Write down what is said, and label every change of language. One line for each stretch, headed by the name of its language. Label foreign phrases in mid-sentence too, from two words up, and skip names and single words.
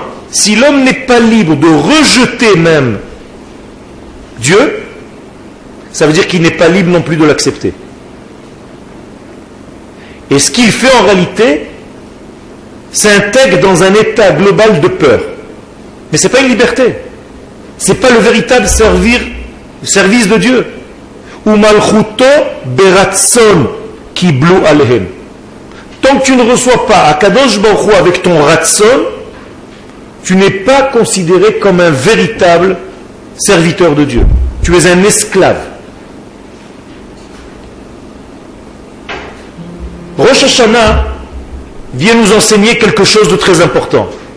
French: Si l'homme n'est pas libre de rejeter même Dieu, ça veut dire qu'il n'est pas libre non plus de l'accepter. Et ce qu'il fait en réalité, s'intègre dans un état global de peur. Mais ce n'est pas une liberté. Ce n'est pas le véritable service de Dieu.
Hebrew: ומלכותו ברצון קבלו עליהם.
French: Tant que tu ne reçois pas
Hebrew: הקדוש ברוך הוא
French: avec ton ratson, tu n'es pas considéré comme un véritable serviteur de Dieu. Tu es un esclave. Rosh Hashanah vient nous enseigner quelque chose de très important.